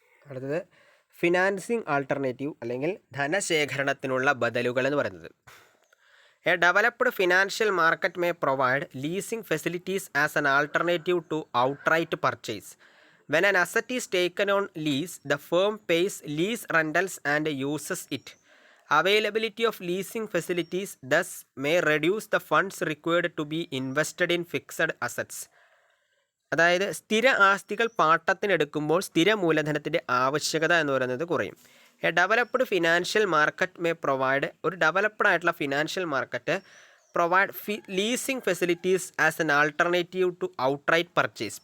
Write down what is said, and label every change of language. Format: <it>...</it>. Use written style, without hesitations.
<ml>അടുത്തത് financing alternative അല്ലെങ്കിൽ ധനശേഖരണത്തിനുള്ള ബദലുകൾ എന്ന് പറയുന്നത്.</ml> <en>A developed financial market may provide leasing facilities as an alternative to outright purchase. When an asset is taken on lease, the firm pays lease rentals and uses it. Availability of leasing facilities thus may reduce the funds required to be invested in fixed assets.</en> <ml>അതായത് സ്ഥിര ആസ്തികൾ പാട്ടത്തിനെടുക്കുമ്പോൾ സ്ഥിര മൂലധനത്തിൻ്റെ ആവശ്യകത എന്ന് പറയുന്നത് കുറയും.</ml> <en>a developed financial market may provide,</en> <ml>ഒരു developed ആയിട്ടുള്ള</ml> <en>Financial market provide leasing facilities as an alternative to outright purchase.</en>